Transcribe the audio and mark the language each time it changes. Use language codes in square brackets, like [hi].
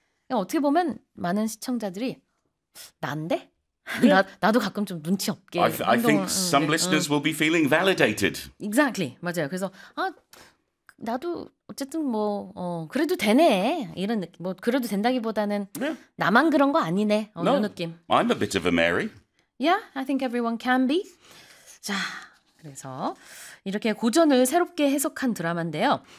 [ko] 어떻게 보면 많은 시청자들이 난데? [en] Yeah. [ko] 나도 가끔 좀 눈치 없게 [en] I think some listeners will be feeling validated. Exactly. [ko] 맞아요. 그래서 나도 어쨌든 뭐 그래도 되네 이런 느낌 뭐 그래도 된다기보다는 [en] yeah. [ko] 나만 그런 거 아니네 어느 [en] no, [ko] 느낌 [en] I'm a bit of a Mary. Yeah, I think everyone can be. [ko] 자, 그래서 이렇게 고전을 새롭게 해석한 드라마인데요.